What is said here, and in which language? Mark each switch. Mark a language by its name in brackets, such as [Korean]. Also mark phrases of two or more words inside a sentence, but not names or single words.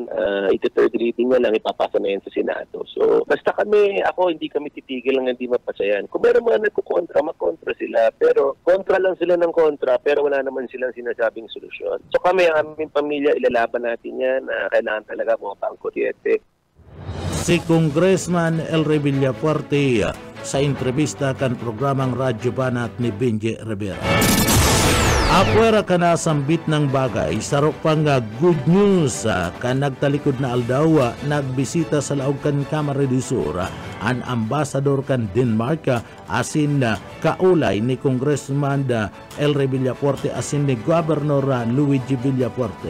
[Filipino] Ito [English] third reading [Filipino] na lang, ipapasa na yan sa Senado. So, basta ako, hindi kami titigil lang hindi mapasayan. Kung meron mga nagkukontra, magkontra sila. Pero kontra lang sila ng kontra, pero wala naman silang sinasabing solusyon. So kami, ang aming pamilya, ilalaban natin yan. Kailangan talaga bumaba ang kuryente. [Bikol] Si Congressman Elry Villafuerte sa entrevista kan programang Radyo Banat ni Benji Rivera. Apwera ka na sambit ng bagay, sarok pang [English] good news [Bikol] kan nagtalikod na aldaw, nagbisita sa laog kan Kamara de Sur, ang ambasador kan Denmark, asin kaulay ni Congressman Elry Villafuerte asin ni Governor Luigi Villafuerte.